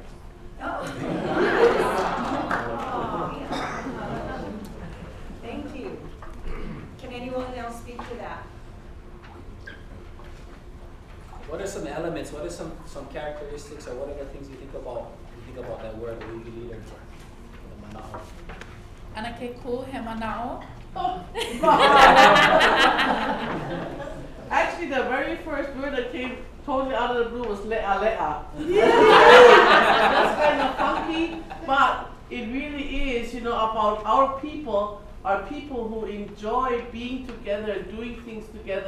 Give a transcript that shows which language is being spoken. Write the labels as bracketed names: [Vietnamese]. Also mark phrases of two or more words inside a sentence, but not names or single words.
[English] Oh. Thank you. Can anyone else speak to that? What are some elements, what are some characteristics, or what are the things you think about that word, OEV leader? The mana'o. [Hawaiian] Anake ku he mana'o. [English] Actually, the very first word that came totally out of the blue was [Hawaiian] le'a le'a. [English] That's kind of funky, but it really is, about our people who enjoy being together, doing things together.